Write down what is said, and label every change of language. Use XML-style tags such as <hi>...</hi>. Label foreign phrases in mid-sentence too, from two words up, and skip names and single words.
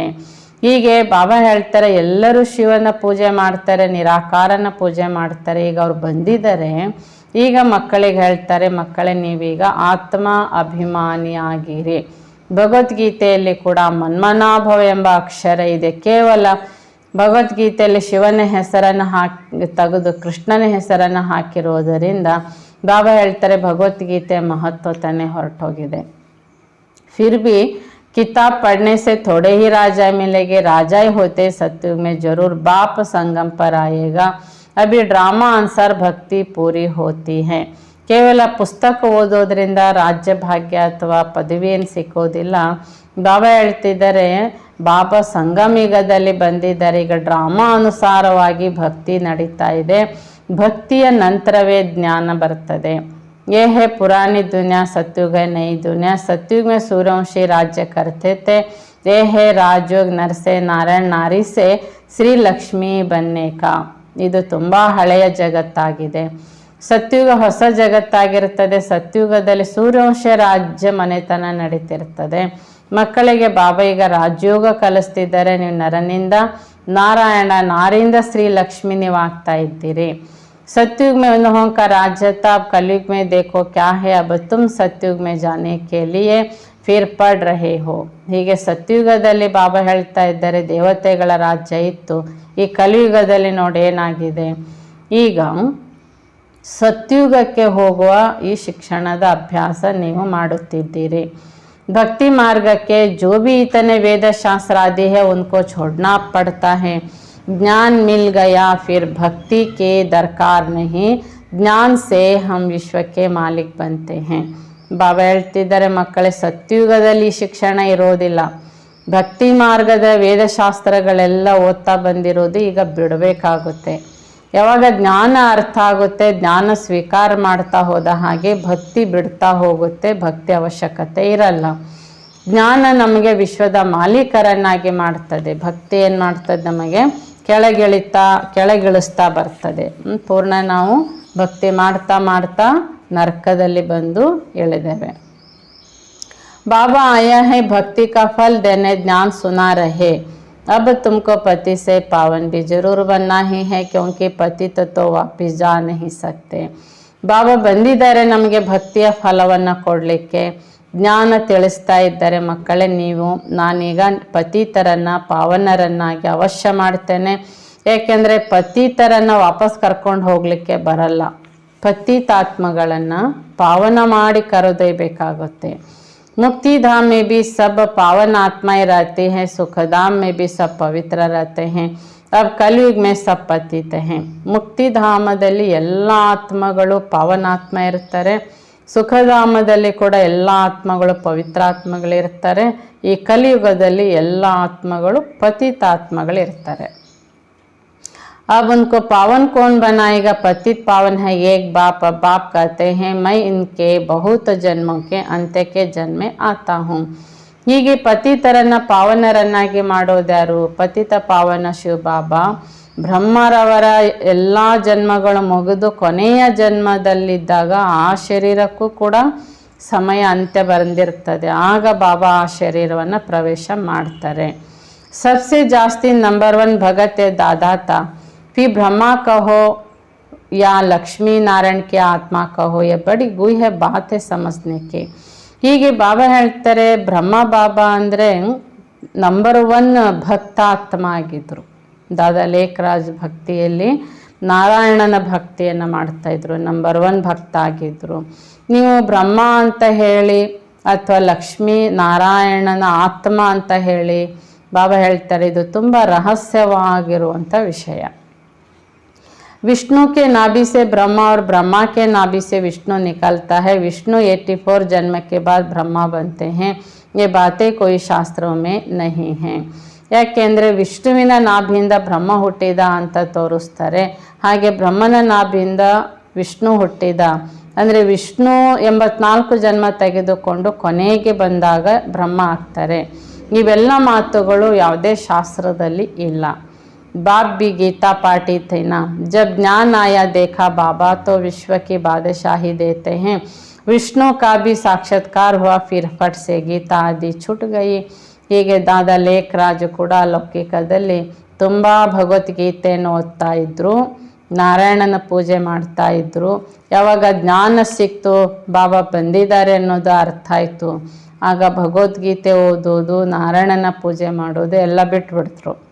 <kn>ಹೀಗೆ ಬಾಬಾ ಹೇಳ್ತಾರೆ ಎಲ್ಲರೂ ಶಿವನ ಪೂಜೆ ಮಾಡ್ತಾರೆ, ನಿರಾಕಾರನ ಪೂಜೆ ಮಾಡ್ತಾರೆ. ಈಗ ಅವ್ರು ಬಂದಿದ್ದಾರೆ. ಈಗ ಮಕ್ಕಳಿಗೆ ಹೇಳ್ತಾರೆ, ಮಕ್ಕಳೇ ನೀವೀಗ ಆತ್ಮ ಅಭಿಮಾನಿಯಾಗಿರಿ. ಭಗವದ್ಗೀತೆಯಲ್ಲಿ ಕೂಡ ಮನ್ಮನಾಭವ ಎಂಬ ಅಕ್ಷರ ಇದೆ. ಕೇವಲ ಭಗವದ್ಗೀತೆಯಲ್ಲಿ ಶಿವನ ಹೆಸರನ್ನು ತೆಗೆದು ಕೃಷ್ಣನ ಹೆಸರನ್ನು ಹಾಕಿರೋದರಿಂದ ಬಾಬಾ ಹೇಳ್ತಾರೆ ಭಗವದ್ಗೀತೆ ಮಹತ್ವ ತಾನೇ ಹೊರಟೋಗಿದೆ.</kn> <hi>फिर भी किताब पढ़ने से थोड़े ही राजा मिलेंगे, राजा ही होते सत्युग में जरूर बाप संगम पर आएगा. अभी ड्रामा अनुसार भक्ति पूरी होती है.</hi> <kn>ಕೇವಲ ಪುಸ್ತಕ ಓದೋದ್ರಿಂದ ರಾಜ್ಯ ಭಾಗ್ಯ ಅಥವಾ ಪದವಿ ಏನು ಸಿಕ್ಕೋದಿಲ್ಲ. ಬಾಬಾ ಹೇಳ್ತಿದ್ದಾರೆ ಬಾಬಾ ಸಂಗಮಿಗದಲ್ಲಿ ಬಂದಿದ್ದಾರೆ. ಈಗ ಡ್ರಾಮಾ ಅನುಸಾರವಾಗಿ ಭಕ್ತಿ ನಡೀತಾ ಇದೆ. ಭಕ್ತಿಯ ನಂತರವೇ ಜ್ಞಾನ ಬರ್ತದೆ.</kn> <hi>ये है पुरानी दुनिया, सत्युग है नई दुनिया. सत्युग में सूर्यवंशी राज्य करते थे. ये है राजयोग, नर से नारायण, नारी से श्री लक्ष्मी बनने का.</hi> <kn>ಇದು ತುಂಬ ಹಳೆಯ ಜಗತ್ತಾಗಿದೆ. ಸತ್ಯುಗ ಹೊಸ ಜಗತ್ತಾಗಿರ್ತದೆ. ಸತ್ಯುಗದಲ್ಲಿ ಸೂರ್ಯವಂಶ ರಾಜ್ಯ ಮನೆತನ ನಡೀತಿರ್ತದೆ. ಮಕ್ಕಳಿಗೆ ಬಾಬಾ ಈಗ ರಾಜಯೋಗ ಕಲಿಸ್ತಿದ್ದಾರೆ. ನೀವು ನರನಿಂದ ನಾರಾಯಣ, ನಾರಿಯಿಂದ ಶ್ರೀ ಲಕ್ಷ್ಮಿ ನೀವು ಆಗ್ತಾ ಇದ್ದೀರಿ.</kn> <hi>सत्युग में उन लोगों का राज्य था, अब कलयुग में देखो क्या है. अब तुम सत्युग में जाने के लिए फिर पढ़ रहे हो.</hi> <kn>ಹೀಗೆ ಸತ್ಯುಗದಲ್ಲಿ ಬಾಬಾ ಹೇಳ್ತಾ ಇದ್ದಾರೆ ದೇವತೆಗಳ ರಾಜ್ಯ ಇತ್ತು. ಈ ಕಲಿಯುಗದಲ್ಲಿ ನೋಡಿ ಏನಾಗಿದೆ. ಈಗ ಸತ್ಯುಗಕ್ಕೆ ಹೋಗುವ ಈ ಶಿಕ್ಷಣದ ಅಭ್ಯಾಸ ನೀವು ಮಾಡುತ್ತಿದ್ದೀರಿ.</kn> <hi>भक्ति मार्ग के जो भी इतने वेद शास्त्र आदि है उनको छोड़ना पड़ता है. ज्ञान मिल गया फिर भक्ति के दरकार नहीं, ज्ञान से हम विश्व के मालिक बनते हैं.</hi> <kn>ಬಾಬಾ ಹೇಳ್ತಿದ್ದಾರೆ ಮಕ್ಕಳೇ ಸತ್ಯುಗದಲ್ಲಿ ಶಿಕ್ಷಣ ಇರೋದಿಲ್ಲ. ಭಕ್ತಿ ಮಾರ್ಗದ ವೇದಶಾಸ್ತ್ರಗಳೆಲ್ಲ ಓದ್ತಾ ಬಂದಿರೋದು ಈಗ ಬಿಡಬೇಕಾಗುತ್ತೆ. ಯಾವಾಗ ಜ್ಞಾನ ಅರ್ಥ ಆಗುತ್ತೆ, ಜ್ಞಾನ ಸ್ವೀಕಾರ ಮಾಡ್ತಾ ಹೋದ ಹಾಗೆ ಭಕ್ತಿ ಬಿಡ್ತಾ ಹೋಗುತ್ತೆ. ಭಕ್ತಿ ಅವಶ್ಯಕತೆ ಇರಲ್ಲ. ಜ್ಞಾನ ನಮಗೆ ವಿಶ್ವದ ಮಾಲೀಕರನ್ನಾಗಿ ಮಾಡ್ತದೆ. ಭಕ್ತಿ ಏನು ಮಾಡ್ತದೆ, ನಮಗೆ ಕೆಳಗಿಳಿಸ್ತಾ ಬರ್ತದೆ. ಪೂರ್ಣ ನಾವು ಭಕ್ತಿ ಮಾಡ್ತಾ ಮಾಡ್ತಾ ನರಕದಲ್ಲಿ ಬಂದು ಇಳಿದೇವೆ.</kn> <hi>बाबा आया है भक्ति का फल देने, ज्ञान सुना रहे. अब तुमको पति से पावन भी जरूर बनना ही है, क्योंकि पति तो वापिस जा नहीं सकते.</hi> <kn>ಬಾಬಾ ಬಂದಿದ್ದಾರೆ ನಮಗೆ ಭಕ್ತಿಯ ಫಲವನ್ನು ಕೊಡಲಿಕ್ಕೆ. ಜ್ಞಾನ ತಿಳಿಸ್ತಾ ಇದ್ದಾರೆ ಮಕ್ಕಳೇ, ನೀವು ನಾನೀಗ ಪತಿತರನ್ನು ಪಾವನರನ್ನಾಗಿ ಅವಶ್ಯ ಮಾಡ್ತೇನೆ. ಏಕೆಂದರೆ ಪತಿತರನ್ನು ವಾಪಸ್ ಕರ್ಕೊಂಡು ಹೋಗಲಿಕ್ಕೆ ಬರಲ್ಲ. ಪತಿತಾತ್ಮಗಳನ್ನು ಪಾವನ ಮಾಡಿ ಕರೆದೊಯ್ಯಬೇಕಾಗುತ್ತೆ.</kn> <hi>मुक्ति धाम में भी सब पावन आत्माएं रहती हैं, सुखधाम में भी सब पवित्र रहते हैं। अब कलयुग में सब पतित हैं।</hi> <kn>ಮುಕ್ತಿಧಾಮದಲ್ಲಿ ಎಲ್ಲ ಆತ್ಮಗಳು ಪಾವನಾತ್ಮ ಇರ್ತಾರೆ, ಸುಖಧಾಮದಲ್ಲಿ ಕೂಡ ಎಲ್ಲ ಆತ್ಮಗಳು ಪವಿತ್ರಾತ್ಮಗಳಿರ್ತಾರೆ, ಈ ಕಲಿಯುಗದಲ್ಲಿ ಎಲ್ಲ ಆತ್ಮಗಳು ಪತಿತಾತ್ಮಗಳಿರ್ತಾರೆ।</kn> <hi>अब उनको पावन कौन बनाएगा? पतित पावन है एक बाप। अब बाप कहते हैं मैं इनके बहुत जन्मों के अंत्य के जन्म में आता हूँ।</hi> <kn>ಹೀಗೆ ಪತಿತರನ್ನ ಪಾವನರನ್ನಾಗಿ ಮಾಡೋದ್ಯಾರು? ಪತಿತ ಪಾವನ ಶಿವಬಾಬಾ ಬ್ರಹ್ಮರವರ ಎಲ್ಲ ಜನ್ಮಗಳು ಮುಗಿದು ಕೊನೆಯ ಜನ್ಮದಲ್ಲಿದ್ದಾಗ ಆ ಶರೀರಕ್ಕೂ ಕೂಡ ಸಮಯ ಅಂತ್ಯ ಬಂದಿರ್ತದೆ, ಆಗ ಬಾಬಾ ಆ ಶರೀರವನ್ನು ಪ್ರವೇಶ ಮಾಡ್ತಾರೆ।</kn> <hi>सबसे ಜಾಸ್ತಿ नंबर 1 भगत है दादाता, फिर ब्रह्मा कहो या लक्ष्मी नारायण की आत्मा कहो, ये बड़ी गुह्य बात है समझने के।</hi> <kn>ಹೀಗೆ ಬಾಬಾ ಹೇಳ್ತಾರೆ ಬ್ರಹ್ಮ ಬಾಬಾ ಅಂದರೆ ನಂಬರ್ 1 ಭಕ್ತಾತ್ಮ ಆಗಿದ್ರು। ದಾದಾ ಲೇಖರಾಜ್ ಭಕ್ತಿಯಲ್ಲಿ ನಾರಾಯಣನ ಭಕ್ತಿಯನ್ನು ಮಾಡ್ತಾಯಿದ್ರು, ನಂಬರ್ 1 ಭಕ್ತ ಆಗಿದ್ದರು। ನೀವು ಬ್ರಹ್ಮ ಅಂತ ಹೇಳಿ ಅಥವಾ ಲಕ್ಷ್ಮೀ ನಾರಾಯಣನ ಆತ್ಮ ಅಂತ ಹೇಳಿ ಬಾಬಾ ಹೇಳ್ತಾರೆ ಇದು ತುಂಬ ರಹಸ್ಯವಾಗಿರುವಂಥ ವಿಷಯ।</kn> <hi>विष्णु के नाभि से ब्रह्मा और ब्रह्मा के नाभि से विष्णु निकलता है। विष्णु 84 जन्म के बाद ब्रह्मा बनते हैं। ये बातें कोई शास्त्रों में नहीं हैं।</hi> <kn>ಯಾಕೆಂದರೆ ವಿಷ್ಣುವಿನ ನಾಭಿಯಿಂದ ಬ್ರಹ್ಮ ಹುಟ್ಟಿದ ಅಂತ ತೋರಿಸ್ತಾರೆ, ಹಾಗೆ ಬ್ರಹ್ಮನ ನಾಭಿಯಿಂದ ವಿಷ್ಣು ಹುಟ್ಟಿದ ಅಂದರೆ ವಿಷ್ಣು 84 ಜನ್ಮ ತೆಗೆದುಕೊಂಡು ಕೊನೆಗೆ ಬಂದಾಗ ಬ್ರಹ್ಮ ಆಗ್ತಾರೆ। ಇವೆಲ್ಲ ಮಾತುಗಳು ಯಾವುದೇ ಶಾಸ್ತ್ರದಲ್ಲಿ ಇಲ್ಲ।</kn> <hi>बाप भी गीता पाठी थे ना, जब ज्ञान आया देखा बाबा तो विश्व की बादशाही देते हैं। विष्णु का भी साक्षात्कार हुआ, फिर फट से गीता आदि छूट गई।</hi> <kn>ಹೀಗೆ ದಾದಾ ಲೇಖರಾಜು ಕೂಡ ಲೌಕಿಕದಲ್ಲಿ ತುಂಬ ಭಗವದ್ಗೀತೆಯನ್ನು ಓದ್ತಾ ಇದ್ದರು, ನಾರಾಯಣನ ಪೂಜೆ ಮಾಡ್ತಾ ಇದ್ದರು। ಯಾವಾಗ ಜ್ಞಾನ ಸಿಕ್ತು, ಬಾಬಾ ಬಂದಿದ್ದಾರೆ ಅನ್ನೋದು ಅರ್ಥ ಆಯಿತು, ಆಗ ಭಗವದ್ಗೀತೆ ಓದೋದು, ನಾರಾಯಣನ ಪೂಜೆ ಮಾಡೋದು ಎಲ್ಲ ಬಿಟ್ಬಿಡ್ತರು।</kn>